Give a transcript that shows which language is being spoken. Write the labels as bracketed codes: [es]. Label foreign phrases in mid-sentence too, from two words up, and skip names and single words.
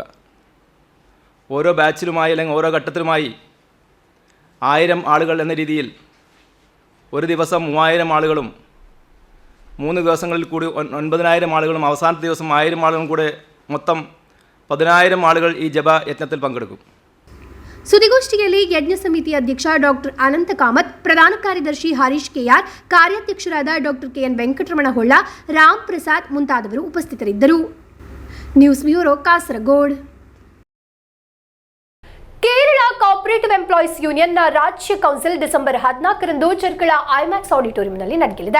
[ml] ഓരോ ബാച്ചിലുമായി അല്ലെങ്കിൽ ഓരോ ഘട്ടത്തിലുമായി 1000 ആളുകൾ എന്ന രീതിയിൽ ഒരു ദിവസം 3000 ആളുകളും 3 ദിവസങ്ങളിൽ കൂടി 9000 ആളുകളും അവസാനത്തെ ദിവസം 1000 ആളുകളും കൂടെ മൊത്തം 10000 ആളുകൾ ഈ ജപ യജ്ഞത്തിൽ പങ്കെടുക്കും. [kn] ಸುದ್ದಿಗೋಷ್ಠಿಯಲ್ಲಿ ಯಜ್ಞ ಸಮಿತಿ ಅಧ್ಯಕ್ಷ ಡಾಕ್ಟರ್ ಅನಂತ ಕಾಮತ್, ಪ್ರಧಾನ ಕಾರ್ಯದರ್ಶಿ ಹರೀಶ್ ಕೆಆರ್, ಕಾರ್ಯಾಧ್ಯಕ್ಷರಾದ ಡಾಕ್ಟರ್ ಕೆಎನ್ ವೆಂಕಟರಮಣ ಹೊಳ್ಳ, ರಾಮ್ ಪ್ರಸಾದ್ ಮುಂತಾದವರು ಉಪಸ್ಥಿತರಿದ್ದರು. [en] News Bureau, Kasaragod. [kn] ಕೇರಳ ಕೋಆಪರೇಟಿವ್ ಎಂಪ್ಲಾಯೀಸ್ ಯೂನಿಯನ್ನ ರಾಜ್ಯ ಕೌನ್ಸಿಲ್ ಡಿಸೆಂಬರ್ 14ರಂದು ಚೆರ್ಕಳ ಐಮ್ಯಾಕ್ಸ್ ಆಡಿಟೋರಿಯಂನಲ್ಲಿ ನಡೆಯಲಿದೆ.